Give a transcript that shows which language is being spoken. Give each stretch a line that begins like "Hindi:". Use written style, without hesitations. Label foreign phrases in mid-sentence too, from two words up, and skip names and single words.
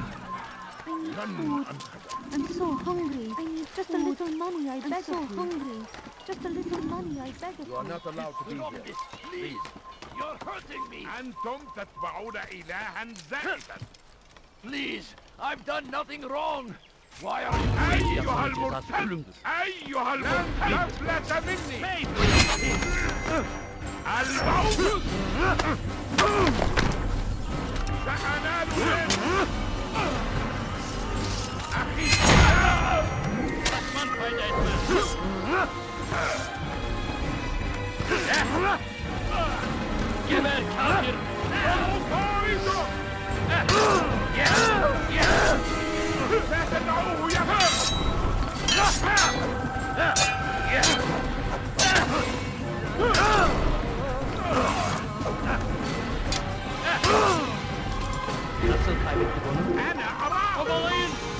English: I need food. I'm so hungry. I need just a little money, I beg of you. I'm so hungry. Just a little money, I beg of You are not allowed to be here. Please, you're hurting me.
Arabic: أنتم تتبعون إلها زائدا.
English: Please, I've done nothing wrong. Why are you
Arabic: أيها المرتد أيها المرتد أفلت مني الموت سأنال منك أخي
Turkish: Kaçman fayda etmez. Geber kafir!
Arabic: لا تدعوه
Turkish: Nasıl kaybettik onu? Kovalayın!